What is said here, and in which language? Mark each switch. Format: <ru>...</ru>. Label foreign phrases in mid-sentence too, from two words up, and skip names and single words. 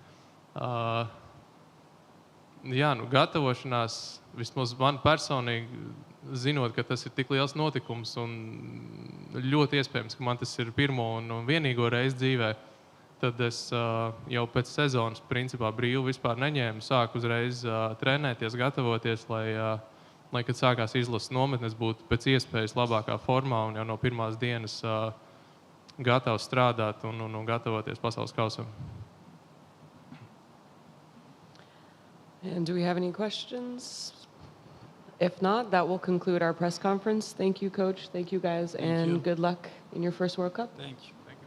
<lv>Jā, nu gatavošanās, vismaz man personīgi, zinot, ka tas ir tik liels notikums un ļoti iespējams, ka man tas ir pirmo un vienīgo reizi dzīvē, tad es jau pēc sezonas principā brīvu vispār neņēmu, sāku uzreiz trenēties, gatavoties, lai kad sākās izlases nometnes, būtu pēc iespējas labākā formā un jau no pirmās dienas gatavs strādāt un gatavoties pasaules kausam.</lv> <en>And do we have any questions? If not, that will conclude our press conference. Thank you, Coach. Thank you, guys. And good luck in your first World Cup. Thank you.</en>